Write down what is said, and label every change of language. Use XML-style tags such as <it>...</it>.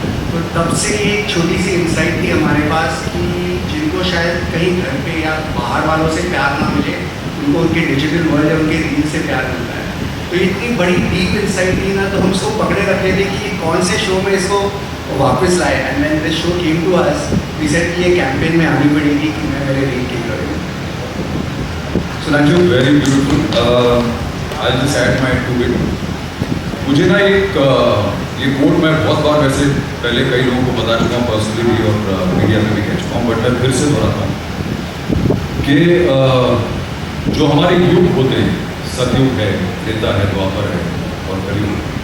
<hi>तो तब से एक छोटी सी इंसाइट थी हमारे पास कि जिनको शायद कहीं घर पे या बाहर वालों से प्यार ना मिले, उनको उनके डिजिटल वर्ल्ड या उनके रील से प्यार मिलता है। तो इतनी बड़ी डीप इंसाइट थी ना, तो हम उसको पकड़े रखे थे कि कौन से शो में इसको वापस लाए।</hi> <en>and when this show came to us we said</en> <hi>कि ये कैंपेन में आनी पड़ेगी कि मैं मेरे रील की heroine.</hi> <en>So thank you, very beautiful. I'll just add my 2 bit.</en> <hi>मुझे ना एक ये कोट मैं बहुत बार वैसे पहले कई लोगों को बता चुका हूँ पर्सनली भी और मीडिया में भी कह चुका हूँ, बट मैं फिर से दोहराता हूँ कि जो हमारे युग होते हैं, सतयुग है, त्रेता है, द्वापर है और कलयुग।</hi>